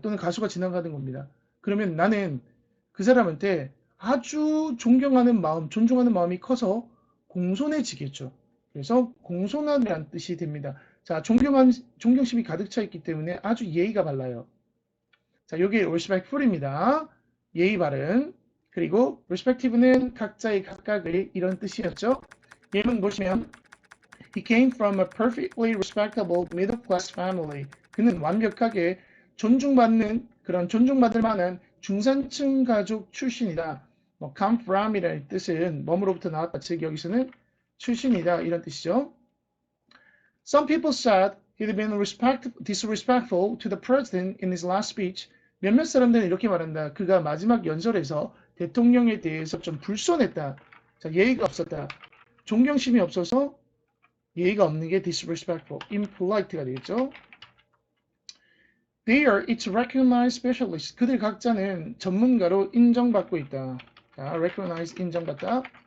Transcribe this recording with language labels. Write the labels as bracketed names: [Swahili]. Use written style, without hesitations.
[Korean] 또는 가수가 지나가는 겁니다. 그러면 나는 그 사람한테 아주 존경하는 마음, 존중하는 마음이 커서 공손해지겠죠. 그래서 공손함이란 뜻이 됩니다. 자, 존경심이 가득 차 있기 때문에 아주 예의가 발라요. 자, 여기 respectful입니다. 예의 바른. 그리고 respective는 각자의 각각의 이런 뜻이었죠. 예문 보시면 [English] He came from a perfectly respectable middle-class family. [Korean] 그는 완벽하게 존중받는 그런 존중받을 만한 중산층 가족 출신이다. 뭐 come from이라는 뜻은 뭐로부터 나왔다. 즉 여기서는 출신이다 이런 뜻이죠. [English] Some people said he had been disrespectful to the president in his last speech. [Korean] 몇몇 사람들은 이렇게 말한다. 그가 마지막 연설에서 대통령에 대해서 좀 불손했다. 자, 예의가 없었다. 존경심이 없어서 예의가 없는 게 disrespectful, impolite가 되겠죠. [English] They are its recognized specialists. [Korean] 그들 각자는 전문가로 인정받고 있다. 자, recognized 인정받다.